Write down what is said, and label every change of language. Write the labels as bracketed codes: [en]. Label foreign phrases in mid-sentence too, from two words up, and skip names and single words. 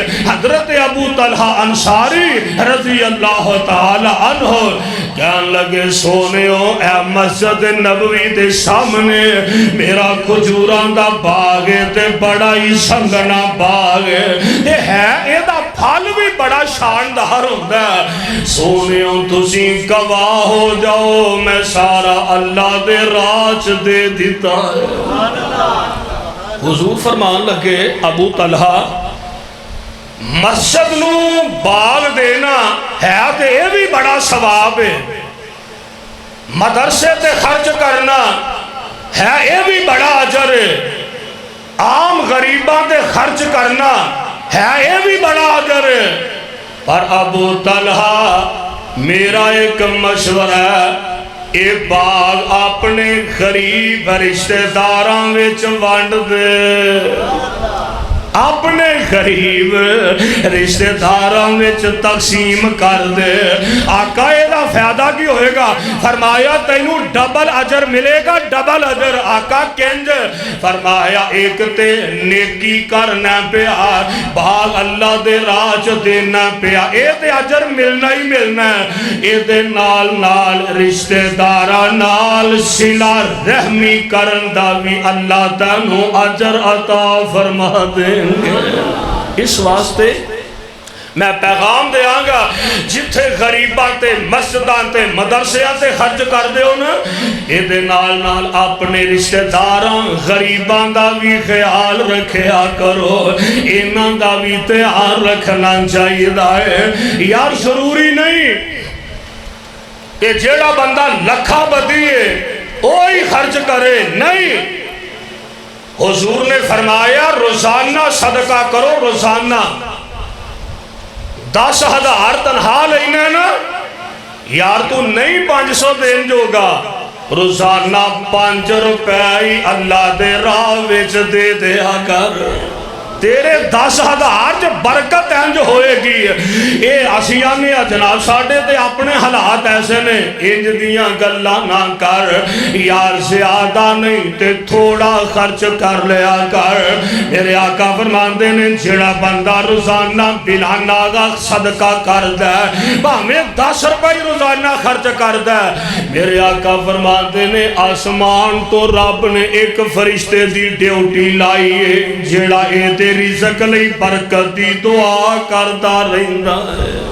[pa] حضرت ابو طلحہ انصاری رضی اللہ تعالی عنہ کہن لگے سونےو اے مسجد نبوی دے سامنے میرا کھجوراں دا باغ ہے تے بڑا ہی سنگنا باغ ہے، اے دا پھل بھی بڑا شاندار ہوندا ہے۔ سونےو تسی گواہ ہو جاؤ میں سارا اللہ دے راج دے دیتا ہے۔ حضور فرمان لگے ابو طلحہ مسجد نو باغ دینا ہے تے یہ بھی بڑا ثواب ہے، مدرسے تے خرچ کرنا ہے یہ بھی بڑا اجر ہے، عام غریباں تے خرچ کرنا ہے یہ بھی بڑا اجر ہے۔ پر ابو طلحہ میرا ایک مشورہ ہے، اے باغ اپنے غریب رشتہ داراں وچ ونڈ دے، اپنے غریب رشتہ داراں وچ تقسیم کر دے۔ آقا دا فائدہ کی ہوئے گا؟ فرمایا تینوں ڈبل اجر ملے گا، ڈبل اجر۔ آقا کنج؟ فرمایا ایک تے نیکی کرنا پیا، باغ اللہ دے راج دینا پیا، اے تے اجر ملنا ہی ملنا ہے۔ اے دے نال نال رشتہ دارا نال صلہ رحمی کرن دا بھی اللہ تینوں اجر عطا فرما دے۔ اس واسطے میں پیغام دے آنگا جتھے غریباں تے مسجداں تے مدرسیاں تے خرچ کر دے ہو نا، اے دے نال نال اپنے رشتہ داراں غریباں دا بھی خیال رکھیا کرو، انہاں دا بھی تیار رکھنا چاہیے ہے۔ یار ضروری نہیں کہ جیڑا بندہ لکھا بدی ہے وہی خرچ کرے، نہیں۔ حضور نے فرمایا روزانہ صدقہ کرو، روزانہ 10,000 تنہا لینا نا، یار تو نہیں 500 دین جو گا، روزانہ 5 روپے اللہ دے راہ وچ دے دیا کر، تیرے 10,000 جو برکت ہیں جو ہوئے گی۔ اے اسیانے جناب ساڑھے تے اپنے حالات ایسے نے، انج دیاں گلہ نہ کر، یار زیادہ نہیں تے تھوڑا خرچ کر لیا کر۔ میرے آقا فرماندے نے جڑا بندہ روزانہ بلا ناغا صدقہ کر دے، ہمیں 10 روپے روزانہ خرچ کر دے، میرے آقا فرماندے نے آسمان تو رب نے ایک فرشتے دی ڈیوٹی لائی ہے، جڑا اے دے رزق لئی برکت دی دعا کرتا رہندا ہے۔